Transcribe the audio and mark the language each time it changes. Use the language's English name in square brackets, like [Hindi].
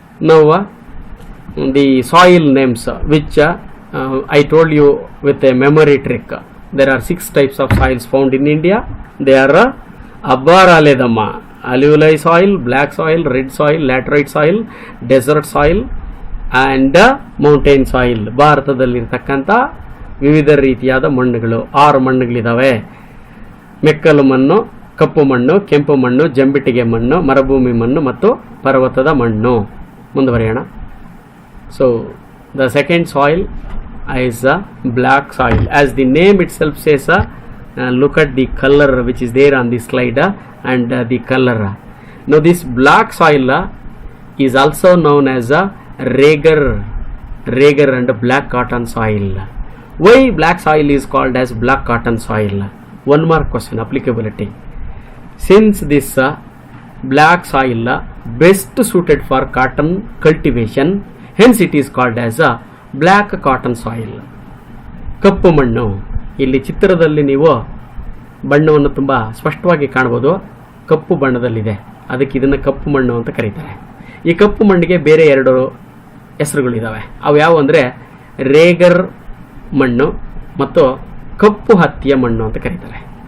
[English] Now the soil names which I told you with a memory trick. There are 6 types of soils found in India. They are Abbaraledamma, alluvial soil, black soil, red soil, laterite soil, desert soil and mountain soil. [Kannada] ಭಾರತದಲ್ಲಿರ್ತಕ್ಕಂಥ ವಿವಿಧ ರೀತಿಯಾದ ಮಣ್ಣುಗಳು 6 ಮಣ್ಣುಗಳಿದ್ದಾವೆ. ಮೆಕ್ಕಲು ಮಣ್ಣು, ಕಪ್ಪು ಮಣ್ಣು, ಕೆಂಪು ಮಣ್ಣು, ಜಂಬಿಟ್ಟಿಗೆ ಮಣ್ಣು, ಮರುಭೂಮಿ ಮಣ್ಣು ಮತ್ತು ಪರ್ವತದ ಮಣ್ಣು. ಮುಂದುವರಿಯೋಣ. [English] So the second soil is black soil. As the name itself says, look at the color which is there on the slide and the color. Now this black soil is also known as a Rager and black cotton soil. Why black soil is called as black cotton soil? One more question, applicability. Since this black soil best suited for cotton cultivation, hence it is called as a black cotton soil. [Kannada] ಕಪ್ಪು ಮಣ್ಣು, ಇಲ್ಲಿ ಚಿತ್ರದಲ್ಲಿ ನೀವು ಬಣ್ಣವನ್ನು ತುಂಬ ಸ್ಪಷ್ಟವಾಗಿ ಕಾಣ್ಬೋದು. ಕಪ್ಪು ಬಣ್ಣದಲ್ಲಿದೆ, ಅದಕ್ಕೆ ಇದನ್ನು ಕಪ್ಪು ಮಣ್ಣು ಅಂತ ಕರೀತಾರೆ. ಈ ಕಪ್ಪು ಮಣ್ಣಿಗೆ ಬೇರೆ 2 ಹೆಸರುಗಳಿದ್ದಾವೆ. ಅವು ಯಾವುವು ಅಂದರೆ ರೇಗರ್ ಮಣ್ಣು ಮತ್ತು ಕಪ್ಪು ಹತ್ತಿಯ ಮಣ್ಣು ಅಂತ ಕರೀತಾರೆ.